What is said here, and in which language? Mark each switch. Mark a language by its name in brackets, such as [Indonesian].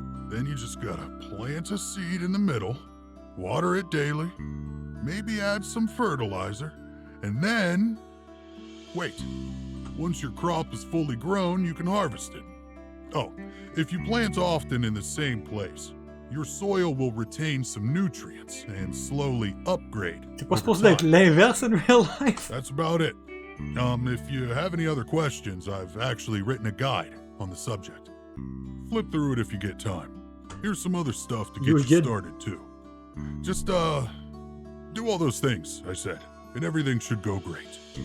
[English] Then you just gotta plant a seed in the middle, water it daily, maybe add some fertilizer, and then wait. Once your crop is fully grown, you can harvest it. Oh, if you plant often in the same place, your soil will retain some nutrients and slowly upgrade. [French] C'est pas supposé d'être l'inverse [English] in real life. That's about it. If you have any other questions, I've actually written a guide on the subject. Flip through it if you get time. Here's some other stuff to get you started too. Just, do all those things I said, and everything should go great.